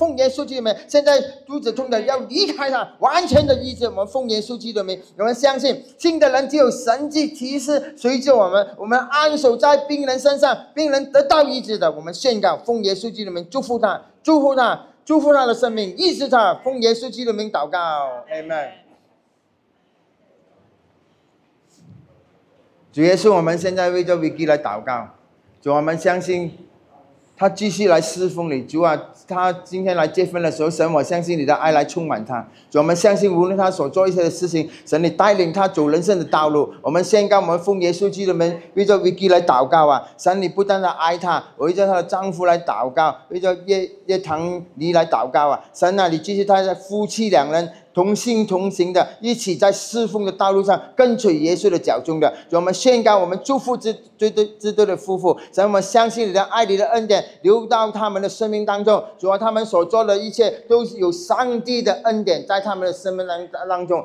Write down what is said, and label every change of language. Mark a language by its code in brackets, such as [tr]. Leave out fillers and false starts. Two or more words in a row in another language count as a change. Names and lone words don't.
[zh] 奉耶穌基督的名，現在肚子痛的要離開他，完全的醫治。我們奉耶穌基督的名，我們相信信的人只有神蹟奇事隨着我們，我們按手在病人身上，病人得到醫治的。我們宣告，奉耶穌基督的名祝福他，祝福他，祝福他的生命，醫治他。奉耶穌基督的名禱告，阿們。主耶穌，我們現在為着 Vicky 來禱告，主，我們相信他繼續來侍奉你。主啊，他今天來結婚的時候，神，我相信你的愛來充滿他。主，我們相信無論他所做一切的事情，神你帶領他走人生的道路。我們宣告，我們奉耶穌基督的名為着 Vicky 來禱告啊！神，你不單單愛他，為着他的丈夫來禱告，為着葉唐你來禱告啊！神啊，你繼續他的夫妻兩人同心同行的，一起在侍奉的道路上跟隨耶穌的腳蹤的。我們宣告，我們祝福這對的夫婦，神，我們相信你的愛，你的恩典流到他們的生命當中。主啊，他們所做的一切都有上帝的恩典在他們的生命當中。